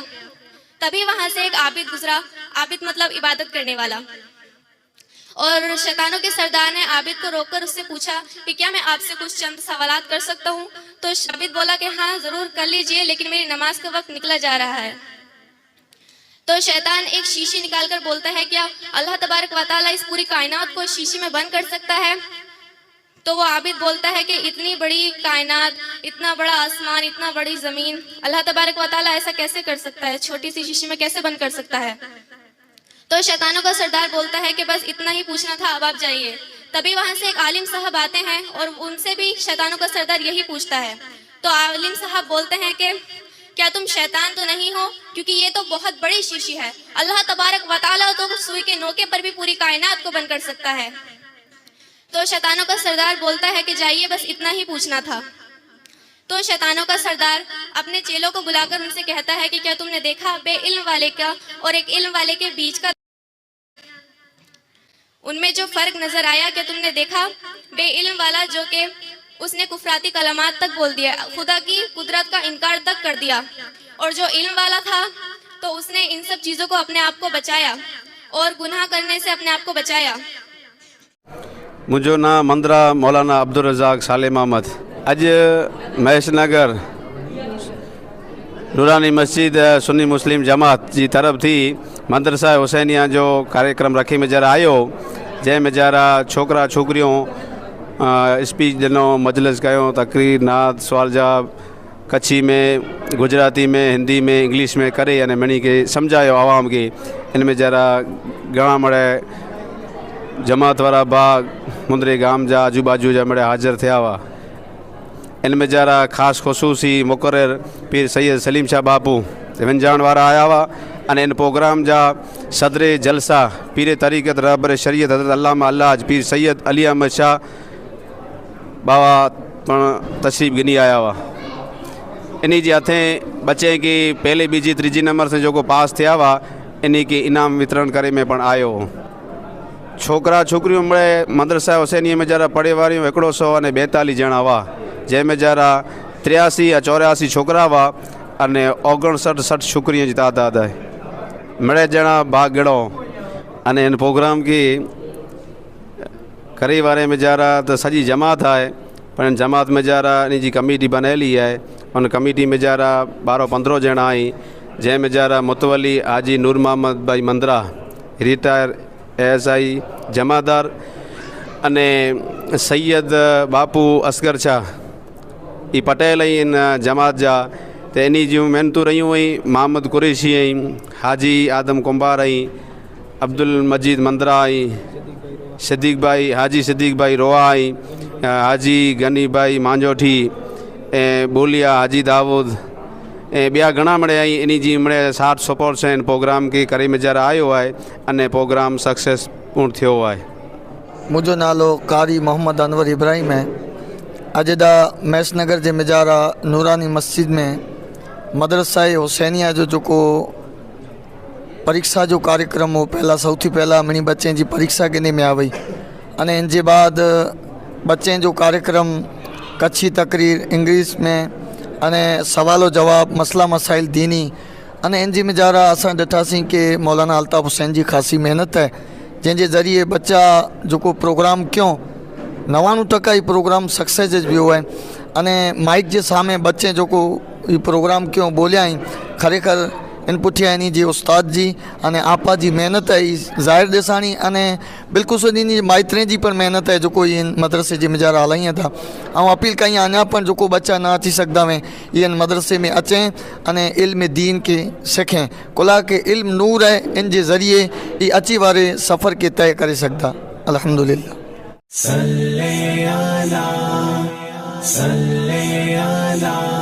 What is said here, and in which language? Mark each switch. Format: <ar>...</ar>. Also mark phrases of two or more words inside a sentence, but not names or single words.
<hi>तभी वहां से एक आबिद गुजरा, आबिद मतलब इबादत करने वाला, और शैतानों के सरदार ने आबिद को रोककर उससे पूछा कि क्या मैं आपसे कुछ चंद सवालात कर सकता हूँ। तो आबिद बोला कि हाँ जरूर कर लीजिए, लेकिन मेरी नमाज का वक्त निकला जा रहा है। तो शैतान एक शीशी निकालकर बोलता है क्या अल्लाह तबारक व तआला इस पूरी कायनात को शीशी में बंद कर सकता है। तो वो आबिद बोलता है कि इतनी बड़ी कायनात, इतना बड़ा आसमान, इतना बड़ी जमीन, अल्लाह तबारक व तआला ऐसा कैसे कर सकता है, छोटी सी शीशी में कैसे बंद कर सकता है। तो शैतानों का सरदार बोलता है कि बस इतना ही पूछना था, अब आप जाइए। तभी वहां से एक आलिम साहब आते हैं और उनसे भी शैतानों का सरदार यही पूछता है। तो आलिम साहब बोलते हैं कि क्या तुम शैतान तो नहीं हो, क्योंकि ये तो बहुत बड़ी शीशी है, अल्लाह तबारक व तआला तो सुई के नोके पर भी पूरी कायनात को बंद कर सकता है। तो शैतानों का सरदार बोलता है कि जाइए, बस इतना ही पूछना था। तो शैतानों का सरदार अपने चेलों को बुलाकर उनसे कहता है कि क्या तुमने देखा बेइल्म वाले का और एक इल्म वाले के बीच का उनमें जो फर्क नजर आया, क्या तुमने देखा बेइल्म वाला जो कि उसने कुफराती कलमात तक बोल दिया, खुदा की कुदरत का इनकार तक कर दिया, और जो इल्म वाला था तो उसने इन सब चीज़ों को अपने आप को बचाया और गुनाह करने से अपने आप को बचाया।</hi> <kfr>मुझो नाम मंदरा मौलाना अब्दुल रज़ाक सालिम अहमद। अॼु महेश नगर नूरानी मस्जिद सुन्नी मुस्लिम जमात जी तरफ़ थी मदरसा हुसैनिया जो कार्यक्रम रखी में जरा आयो, जंहिंमें जरा छोकरा छोकिरियूं स्पीच ॾिनो, मजलिस कयो, तकरीर, नात, सवाल जवाब कच्छी में, गुजराती में, हिंदी में, इंग्लिश में करे अने मनी के सम्झायो आवाम के। इन में जरा घणा मड़े जमात वारा बाग मुंद्रे गाम जा आजू बाजू जा मड़े हाज़िर थिया हुआ। इन में जरा ख़ासि ख़ुसूसी मुक़रर पीर सैयद सलीम शाह बापू विंजाण वारा आया हुआ। अने इन प्रोग्राम जा सदर जलसा पीर तरीक़त रहबर शरीयत हज़रत अल्लामा अल्लाज पीर सैयद अली अहमद शाह बाबा पण तशरीफ़ गिनी आया हुआ। इन जे हथें बच्चे की पहले बीजी तीजी नंबर से जो पास थिया हुआ, इन की इनाम वितरण करे में पण आयो। छोकरा छोकरियों में मदरसा हुसैनी में जरा पढ़े वारियों 142 ॼणा हुआ, जंहिंमें जरा 83 या 84 छोकरा हुआ अने 59 छोकरियों की तादाद है। मड़े ॼणा भाग गिड़ो अने इन प्रोग्राम की करे वारे में जरा तो सजी जमात है, पर इन जमात में जरा इन जी कमेटी बनेली है। उन कमेटी में जरा 12-15 ॼणा आई, जंहिंमें जरा मुतवली हाजी नूर मोहम्मद भाई मंदरा</kfr> <en>retire ASI</en> <kfr>जमादार अने सैयद बापू असगर शाह ई पटेल इन जमात जा। तो इन जूं मेहनतूं रहियूं हुई मोहम्मद कुरैशी आई, हाजी आदम कुंभार आई, अब्दुल मजीद मंदरा आई, सिद्दीक भाई हाजी सिद्दीक भाई रोआ आई, हाजी गनी भाई मांजोठी ऐं बोलिया हाजी दाऊद ऐं ॿिया घणा मड़े आई। इन जी मड़े 60 सपोर्ट से इन प्रोग्राम के करे में जरा आयो है अने</kfr> <en>program successful</en> <kfr>थियो है। मुझो नालो कारी मोहम्मद अनवर इब्राहिम है। अॼु दा महेश नगर जे मिजारा नूरानी मस्जिद में मदरसा हुसैनिया जो जेको परीक्षा जो कार्यक्रम हो, पहला सौथी पहला मनी बच्चें जी परीक्षा गिने में आ वई अने इन जे बाद बच्चें जो कार्यक्रम कच्छी तकरीर इंग्लिश में अने सवालो जवाब मसला मसाइल दीनी अने इन जी मिजारा असां ॾिठासीं कि मौलाना अल्ताफ़ हुसैन जी ख़ासी मेहनत है, जंहिंजे ज़रिए बच्चा जो प्रोग्राम क्यों 99% ही प्रोग्राम सक्सेस वियो है। अने माइक के सामने बच्चे जो प्रोग्राम क्यों बोलिया खरेखर इन पुठिया इन जी उस्ताद जी अने आपा जी मेहनत है ज़ाहिर ॾिसाणी अने बिल्कुल सो इन माइतरे जी पण मेहनत है जो इन मदरसे जे मिजारा हलाइए था। ऐं अपील कई अञा पण जो बच्चा ना अची सघंदा हुए इन मदरसे में अचें अने इल्म दीन के सीखें। कुला के इल्म नूर है, इन जे ज़रिए ये अची वारे सफ़र के तय करे सघंदा। अल्हम्दुलिल्लाह।</kfr> <ar>صلِّ على صلِّ على</ar>